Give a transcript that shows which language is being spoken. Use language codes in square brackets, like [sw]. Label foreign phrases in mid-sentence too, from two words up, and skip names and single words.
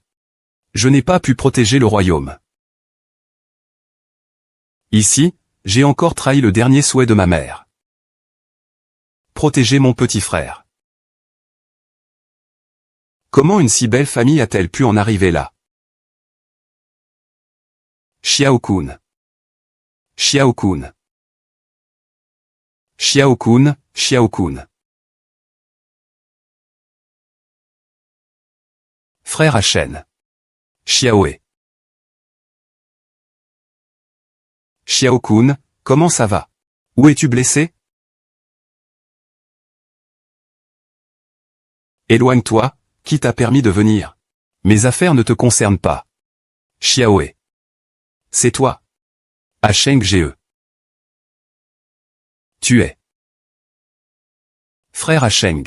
[fr] Je n'ai pas pu protéger le royaume. Ici, j'ai encore trahi le dernier souhait de ma mère. Protéger mon petit frère. Comment une si belle famille a-t-elle pu en arriver là? Xiao-kun. Xiao-kun. Xiao-kun, Xiao-kun. Frère Ashen. Xiaoé. Xiao-kun, comment ça va? Où es-tu blessé? Éloigne-toi, qui t'a permis de venir? Mes affaires ne te concernent pas. Xiaoé. C'est toi. Asheng Ge. Tu es. Frère Asheng.